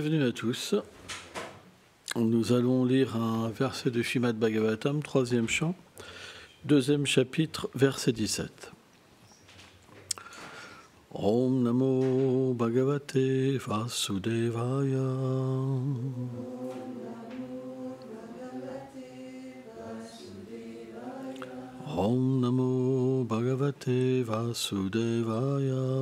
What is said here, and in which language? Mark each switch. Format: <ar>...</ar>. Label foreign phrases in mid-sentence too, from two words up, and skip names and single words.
<fr>Bienvenue à tous. Nous allons lire un verset de Srimad Bhagavatam, 3e chant, 2e chapitre, verset 17.</fr> <sa>Om Namo Bhagavate Vasudevaya. Om Namo Bhagavate Vasudevaya.</sa>